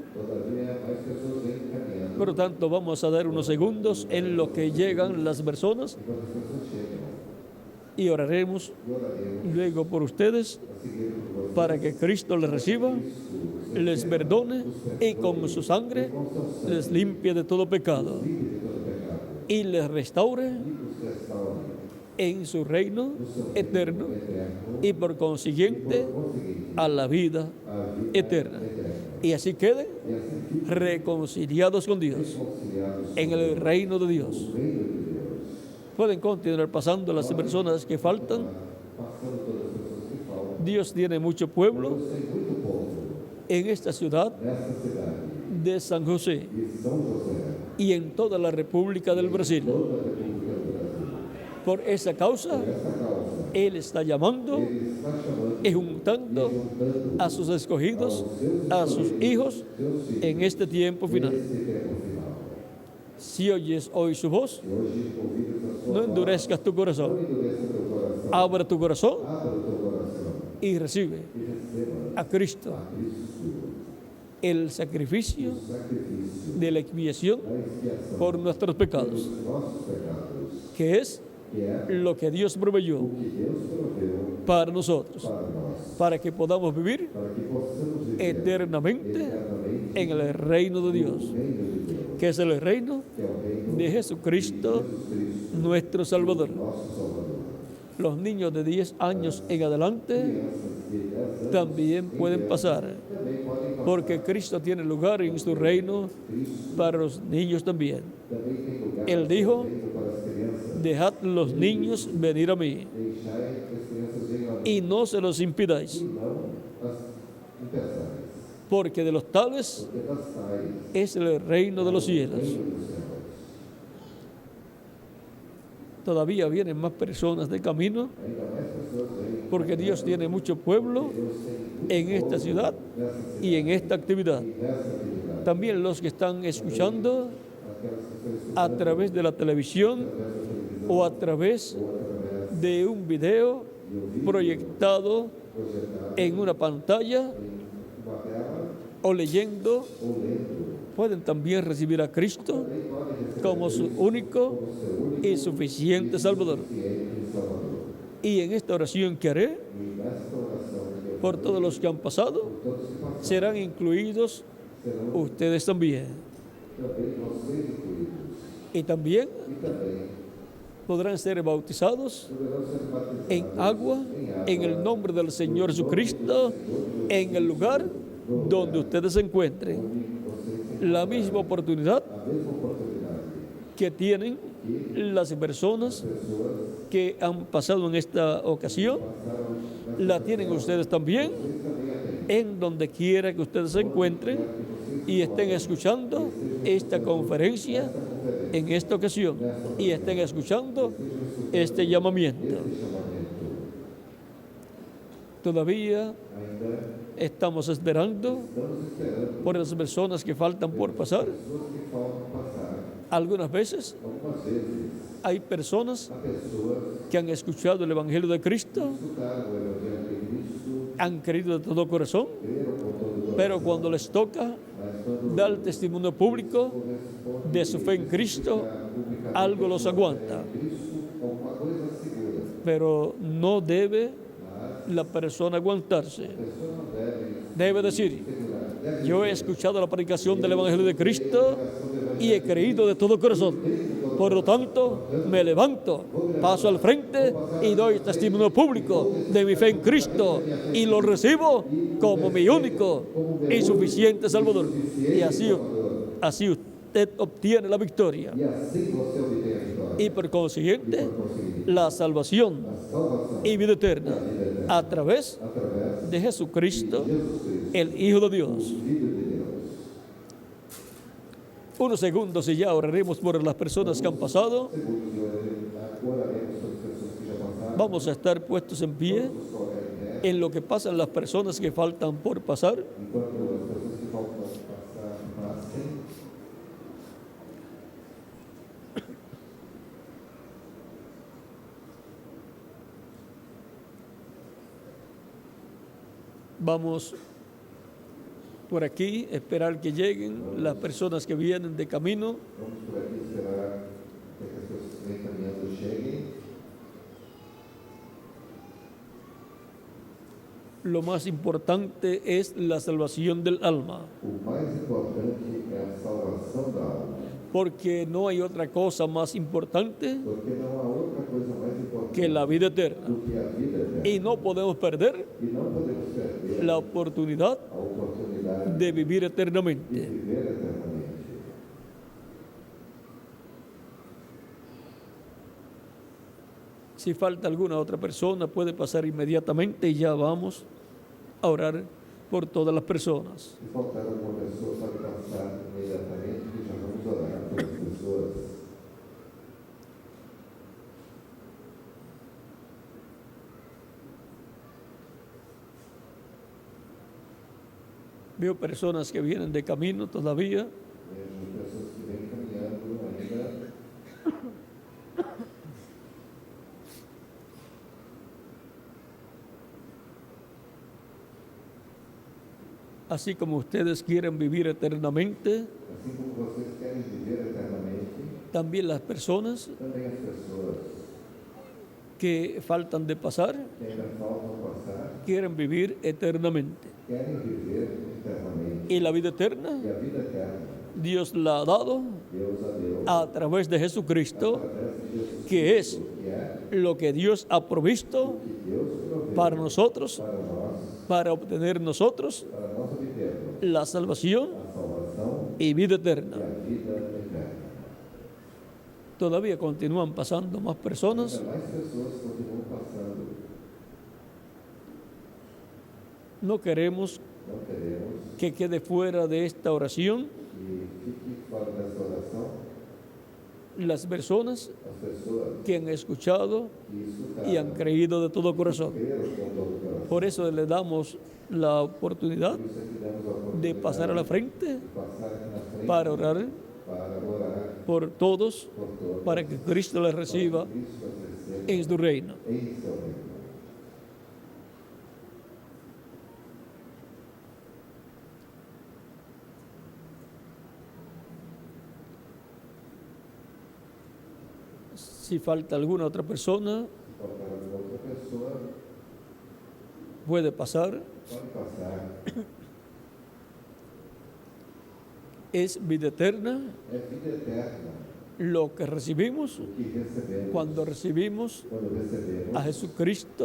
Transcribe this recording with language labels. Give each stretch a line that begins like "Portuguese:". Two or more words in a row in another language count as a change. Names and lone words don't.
Spanish: Por lo tanto, vamos a dar unos segundos en lo que llegan las personas y oraremos luego por ustedes para que Cristo les reciba, les perdone y con su sangre les limpie de todo pecado y les restaure en su reino
Portuguese: no seu reino eterno eterno,
Spanish: y por consiguiente
Portuguese: por conseguinte,
Spanish: a la vida
Portuguese: a vida eterna. eterna.
Spanish: Y así queden
Portuguese: E assim fiquem
Spanish: reconciliados con Dios
Portuguese: reconciliados
Spanish: en
Portuguese: com
Spanish: el reino de Dios.
Portuguese: o reino de Deus.
Spanish: Pueden continuar pasando las personas que faltan.
Portuguese: Passando todas as pessoas que faltam.
Spanish: Dios tiene mucho pueblo
Portuguese: Deus tem muito povo
Spanish: en esta ciudad
Portuguese: nessa cidade
Spanish: de San José
Portuguese: de São José,
Spanish: y en toda la República del Brasil.
Portuguese: toda a República do Brasil.
Spanish: Por esa causa,
Portuguese: Por essa causa,
Spanish: Él está llamando
Portuguese: Ele está chamando
Spanish: y juntando
Portuguese: juntando
Spanish: a sus escogidos, a sus hijos,
Portuguese: seus filhos
Spanish: en este tiempo final.
Portuguese: nesse tempo final.
Spanish: Si oyes hoy su voz,
Portuguese: E hoje, ouvidos a sua
Spanish: no
Portuguese: voz,
Spanish: endurezcas tu
Portuguese: não
Spanish: corazón,
Portuguese: endureça teu coração,
Spanish: abre tu corazón
Portuguese: abra o teu coração
Spanish: y recibe
Portuguese: e receba
Spanish: a Cristo
Portuguese: a Cristo
Spanish: el sacrificio
Portuguese: o sacrifício
Spanish: de la expiación
Portuguese: da expiação
Spanish: por nuestros pecados,
Portuguese: pelos nossos pecados,
Spanish: que es
Portuguese: que é
Spanish: lo que Dios proveyó
Portuguese: o que Deus proveu
Spanish: para nosotros,
Portuguese: para nós,
Spanish: para que podamos vivir
Portuguese: para que possamos viver eternamente eternamente
Spanish: en el reino de Dios,
Portuguese: no reino de Deus,
Spanish: que es el reino
Portuguese: que é o reino
Spanish: de Jesucristo,
Portuguese: Cristo,
Spanish: nuestro Salvador.
Portuguese: nosso Salvador.
Spanish: Los niños de 10 años en adelante
Portuguese: Crianças de 10 anos
Spanish: también pueden pasar,
Portuguese: também podem passar.
Spanish: porque Cristo tiene lugar en su reino para los niños también.
Portuguese: Também tem lugar
Spanish: Él dijo,
Portuguese: reino para as crianças.
Spanish: dejad los niños venir a mí
Portuguese: Deixai que as crianças venham a mim
Spanish: y no se los impidáis,
Portuguese: e não as impeçais,
Spanish: porque de los tales
Portuguese: porque das tais
Spanish: es el reino de los cielos.
Portuguese: reino dos céus.
Spanish: Todavía vienen más personas de camino,
Portuguese: Ainda mais pessoas vêm,
Spanish: porque Dios tiene mucho pueblo
Portuguese: Deus tem muito
Spanish: en esta ciudad
Portuguese: nessa cidade
Spanish: y en esta actividad.
Portuguese: e nessa atividade.
Spanish: También los que están escuchando
Portuguese: Aquelas que estão
Spanish: a
Portuguese: escutando
Spanish: través de la televisión
Portuguese: através da televisão
Spanish: o a través
Portuguese: ou através
Spanish: de un video
Portuguese: de um vídeo
Spanish: proyectado
Portuguese: projetado
Spanish: en una pantalla
Portuguese: em uma tela
Spanish: o leyendo,
Portuguese: ou lendo,
Spanish: pueden también recibir a Cristo
Portuguese: também podem receber
Spanish: como su único
Portuguese: como seu único
Spanish: y suficiente Salvador.
Portuguese: e Salvador.
Spanish: Y en esta oración que haré
Portuguese: E nesta oração que eu
Spanish: por todos los que han pasado,
Portuguese: todos que passaram
Spanish: serán incluidos
Portuguese: serão
Spanish: ustedes también.
Portuguese: também vocês incluídos.
Spanish: Y también
Portuguese: E também
Spanish: podrán ser bautizados
Portuguese: poderão ser batizados
Spanish: en agua, en el nombre del Señor Jesucristo, en el lugar donde ustedes se encuentren. La misma oportunidad
Portuguese: a mesma oportunidade
Spanish: que tienen las personas que han pasado en esta ocasión, la tienen ustedes también en donde quiera que ustedes se encuentren y estén escuchando esta conferencia en esta ocasión y estén escuchando este llamamiento. Todavía
Portuguese: ainda
Spanish: estamos esperando
Portuguese: estamos esperando
Spanish: por las personas que faltan por pasar.
Portuguese: pessoas que faltam passar.
Spanish: Algunas veces
Portuguese: Algumas vezes
Spanish: hay personas
Portuguese: há pessoas
Spanish: que han escuchado el Evangelio de Cristo,
Portuguese: que escutaram o Evangelho de Cristo,
Spanish: han creído de todo corazón,
Portuguese: creram com todo o coração,
Spanish: pero cuando les toca
Portuguese: mas quando
Spanish: dar el testimonio público de su fe en Cristo, algo los aguanta.
Portuguese: Cristo, alguma coisa segura,
Spanish: Pero no debe la persona aguantarse.
Portuguese: a pessoa não deve
Spanish: Debe decir,
Portuguese: segurar. Deve
Spanish: yo he escuchado la predicación del Evangelio de Cristo y he creído de todo corazón. Por lo tanto, me levanto, paso al frente y doy testimonio público de mi fe en Cristo y lo recibo como mi único y suficiente Salvador. Y así usted obtiene la victoria
Portuguese: E assim você obtém a vitória.
Spanish: y por consiguiente la salvación
Portuguese: Salvação
Spanish: y vida eterna a través
Portuguese: através
Spanish: de Jesucristo,
Portuguese: de Jesus Cristo,
Spanish: el Hijo de Dios.
Portuguese: Filho de Deus.
Spanish: Unos segundos y ya oraremos por las personas que han pasado.
Portuguese: Segundos e oraremos sobre as pessoas que já passaram.
Spanish: Vamos a estar puestos en pie
Portuguese: Vamos colocar em pé
Spanish: en lo que pasan las personas que faltan por pasar.
Portuguese: enquanto as pessoas que faltam passar passem.
Spanish: Vamos por aquí, esperar que lleguen las personas que vienen de camino.
Portuguese: Vamos por aqui esperar que as pessoas que vêm caminhando cheguem.
Spanish: Lo más importante es la salvación del alma.
Portuguese: O mais importante é a salvação da alma.
Spanish: porque no hay otra cosa más importante
Portuguese: porque não há outra coisa mais importante
Spanish: que la vida eterna.
Portuguese: do que a vida eterna.
Spanish: Y no podemos perder
Portuguese: E não podemos perder
Spanish: la oportunidad
Portuguese: a oportunidade
Spanish: de vivir
Portuguese: de
Spanish: eternamente.
Portuguese: viver eternamente.
Spanish: Si falta alguna otra persona, puede pasar inmediatamente y ya vamos a orar por todas las personas.
Portuguese: Se faltar alguma pessoa, pode passar imediatamente que já vamos orar pelas pessoas.
Spanish: Veo personas que vienen de camino todavía.
Portuguese: Vejo pessoas que vêm caminhando ainda.
Spanish: Así como ustedes quieren vivir eternamente,
Portuguese: Assim como vocês querem viver eternamente,
Spanish: también las personas
Portuguese: também as pessoas
Spanish: que faltan de pasar
Portuguese: que ainda faltam passar
Spanish: quieren vivir eternamente.
Portuguese: querem viver eternamente.
Spanish: Y la vida eterna,
Portuguese: E a vida eterna,
Spanish: Dios la ha dado
Portuguese: Deus a deu
Spanish: a través de Jesucristo,
Portuguese: através de Jesus,
Spanish: que es
Portuguese: que é
Spanish: lo que Dios ha provisto
Portuguese: que Deus proveu
Spanish: para nosotros,
Portuguese: para nós,
Spanish: para obtener nosotros
Portuguese: para nós obtermos
Spanish: la salvación
Portuguese: a salvação
Spanish: y vida
Portuguese: e
Spanish: eterna.
Portuguese: a vida eterna.
Spanish: Todavía continúan pasando más personas.
Portuguese: Ainda mais pessoas continuam passando.
Spanish: No queremos
Portuguese: Não queremos
Spanish: que quede fuera de esta oración
Portuguese: que fique fora dessa oração
Spanish: las personas
Portuguese: as pessoas
Spanish: que han escuchado
Portuguese: que escutaram
Spanish: y han creído de todo corazón.
Portuguese: creram com todo o coração.
Spanish: Por eso le damos la oportunidad
Portuguese: Por isso é que damos a oportunidade
Spanish: de pasar a la frente
Portuguese: de passar aqui na frente
Spanish: para orar
Portuguese: para orar
Spanish: por todos,
Portuguese: por todos,
Spanish: para que Cristo les reciba
Portuguese: Cristo as receba
Spanish: en su reino.
Portuguese: em seu reino.
Spanish: Si falta alguna otra persona,
Portuguese: Se faltar alguma outra pessoa,
Spanish: puede pasar.
Portuguese: pode passar.
Spanish: Es vida eterna
Portuguese: É vida eterna
Spanish: lo que recibimos
Portuguese: o que recebemos
Spanish: cuando recibimos
Portuguese: quando recebemos
Spanish: a Jesucristo